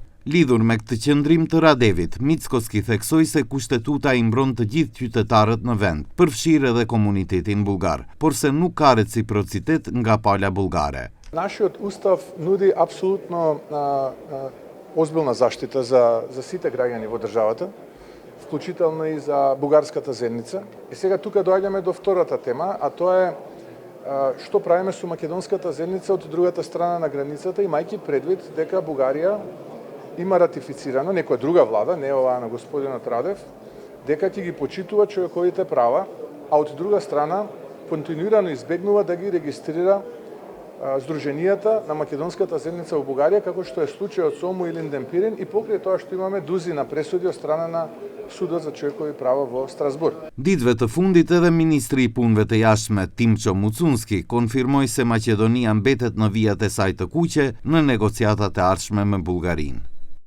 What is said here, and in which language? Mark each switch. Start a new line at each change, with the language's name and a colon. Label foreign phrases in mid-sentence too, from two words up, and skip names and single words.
Albanian: Lidhur me këtë qëndrim të Radevit, Mickoski theksoi se kushtetuta i mbron të gjithë qytetarët në vend, përfshirë edhe komunitetin bullgar, por se nuk ka reciprocitet nga pala bullgare.
Macedonian: Нашиот устав нуди апсолутно озбилна заштита за сите граѓани во државата, вклучително и за бугарската заедница. И сега тука доаѓаме до втората тема, а тоа е што правиме со македонската заедница од другата страна на границата, имајќи предвид дека Бугарија има ратифицирано, некоја друга влада, не оваа на господинот Радев, дека ќе ги почитува човековите права, а од друга страна континуирано избегнува да ги регистрира Сдруженијата на македонската заедница во Бугарија, како што е случајот со Ому Илинден Пирин и покрај тоа што имаме дузина пресуди од страна на Судот за човекови права во Страсбург.
Albanian: Ditëve të fundit edhe ministri i punëve të jashtme Timço Mucunski konfirmoi se Maqedonia mbetet në vijat e saj të kuqe në negociatat e ardhshme me Bullgarinë.